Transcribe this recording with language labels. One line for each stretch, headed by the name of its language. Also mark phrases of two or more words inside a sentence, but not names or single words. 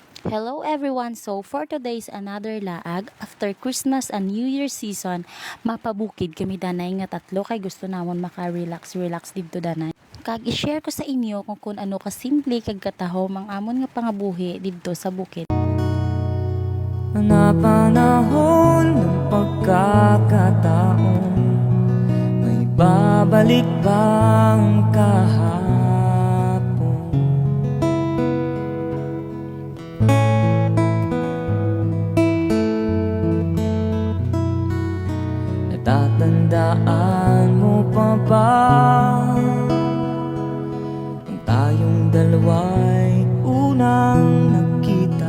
English: Hello everyone! So for today's another laag, after Christmas and New Year season,
Hiligaynon: mapabukid kami danay nga tatlo kay gusto namon maka-relax dito danay. Kag i-share ko sa inyo kung ano kasimple kag kataho mang amon nga pangabuhi dito sa bukid.
Filipino: Napanahon ng pagkakataon, may babalik bang kahapon? Natatandaan mo pa ba nung tayong dalawa'y unang nagkita?